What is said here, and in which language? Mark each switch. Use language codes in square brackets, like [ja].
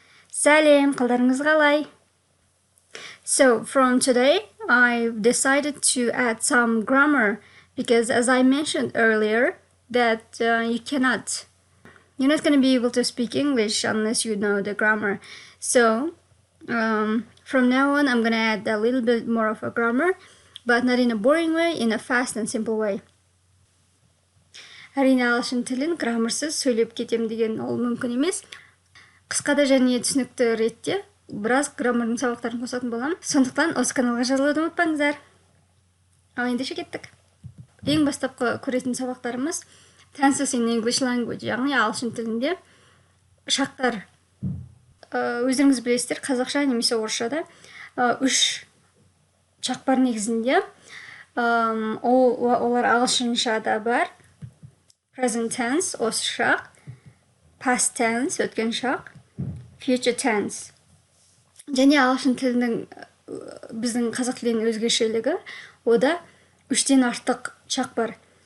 [kk] Сәлем, қалдарыңыз қалай? [en] So, from today, I've decided to add some grammar because as I mentioned earlier, that you're not going to be able to speak English unless you know the grammar. So, from now on, I'm going to add a little bit more of a grammar, but not in a boring way, in a fast and simple way. [kk] Әрине ағылшын тілін граммарсыз сөйлеп кетем деген ол мүмкін емес. Қысқада және түсінікті ретте біраз граммардың сабақтарын қосатын боламын. Сондықтан осы каналға жазылуды ұмытпаңыздар. Ал ендеше кеттік. Ең бастапқы көретін сабақтарымыз [en] Tenses in English language, [kk] яғни ағылшын тілінде шақтар. Өздеріңіз білесіздер, қазақша немесе орысшада үш шақ бар негізінде. Олар ағылшыншада бар. Present tense, осы шақ, past tense, өткен шақ, future tense. Және ағылшын тілінің біздің қазақ тілінің өзгешелігі, ода үштен артық шақ бар.